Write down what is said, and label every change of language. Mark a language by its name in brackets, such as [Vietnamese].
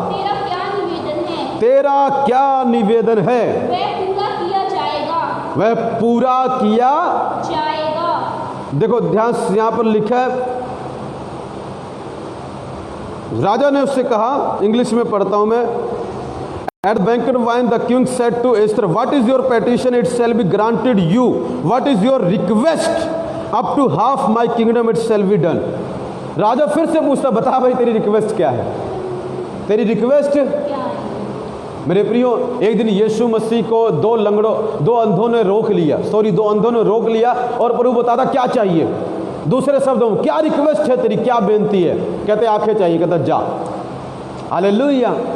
[Hindi] तेरा क्या निवेदन है? तेरा क्या निवेदन है? वह पूरा किया जाएगा। वह पूरा किया जाएगा। देखो ध्यान से यहां पर लिखा है, राजा ने उससे कहा, इंग्लिश में पढ़ता हूं मैं। [English] At the banquet wine the king said to Esther, what is your petition? It shall be granted you. What is your request? Up to half my kingdom it shall be done. [Hindi] राजा फिर से पूछता, बता भाई तेरी request क्या है? तेरी request क्या है? मेरे प्रियो, एक दिन यीशु मसीह को दो अंधों ने रोक लिया और प्रभु बताता क्या चाहिए। दूसरे शब्दों में क्या रिक्वेस्ट है तेरी, क्या बेनती है? कहते आंखें चाहिए। कहता जा। हालेलुया।